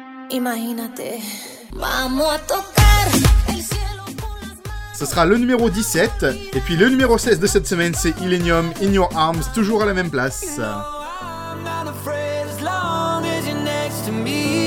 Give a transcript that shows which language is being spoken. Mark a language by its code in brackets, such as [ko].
[es] Imagínate, vamos a tocar el cielo con las manos. [fr] Ce sera le numéro 17, et puis le numéro 16 de cette semaine, c'est Illenium, In Your Arms, toujours à la même place. [en] You know, I'm not afraid as long as you're next to me.